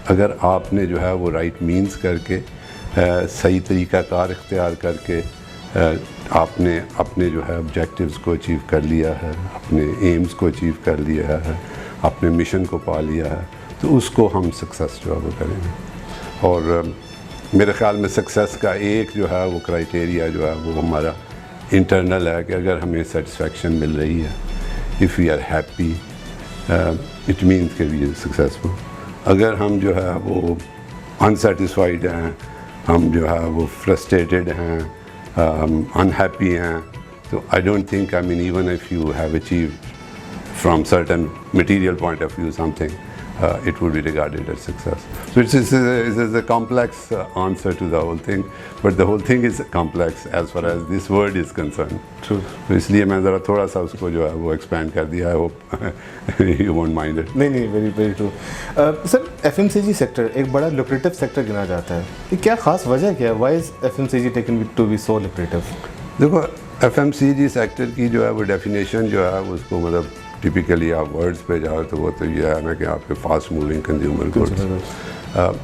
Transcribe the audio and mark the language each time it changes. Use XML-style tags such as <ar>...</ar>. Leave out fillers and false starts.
<ur>اگر آپ نے جو ہے وہ رائٹ مینز کر کے صحیح طریقہ کار اختیار کر کے آپ نے اپنے جو ہے آبجیکٹیوز کو اچیو کر لیا ہے، اپنے ایمز کو اچیو کر لیا ہے، اپنے مشن کو پا لیا ہے، تو اس کو ہم سکسیس جو ہے وہ کریں گے. اور میرے خیال میں سکسیس کا ایک جو ہے وہ کرائٹیریا جو ہے وہ ہمارا انٹرنل ہے کہ اگر ہمیں سیٹسفیکشن مل رہی ہے،</ur> <en>if we are happy it means</en> <ur>کہ</ur> <en>We are successful.</en> <ur>اگر ہم جو ہے وہ انسیٹسفائیڈ ہیں، ہم جو ہے وہ فرسٹریٹڈ ہیں، unhappy ہیں، تو</ur> <en>I don't think, I mean even if you have achieved from certain material point of view something, it would be regarded as success. So it is a complex answer to the whole thing, but the whole thing is complex as far as this word is concerned. True.</en> <ur>تو اس لیے میں ذرا تھوڑا سا اس کو جو ہے وہ ایکسپینڈ کر دیا.</ur> <en>I hope you won't mind it. نہیں very very true.</en> <ur>سر FMCG سیکٹر ایک بڑا لوکریٹو سیکٹر گنا جاتا ہے، یہ کیا خاص وجہ کیا ہے؟</ur> <en>Why is FMCG taken to be so lucrative?</en> <ur>دیکھو FMCG سیکٹر کی جو ہے وہ ڈیفینیشن جو ہے اس کو مطلب ٹپیکلی آپ ورڈز پہ جاؤ تو وہ تو یہ ہے نا کہ آپ کے فاسٹ موونگ کنزیومر گڈس.</ur>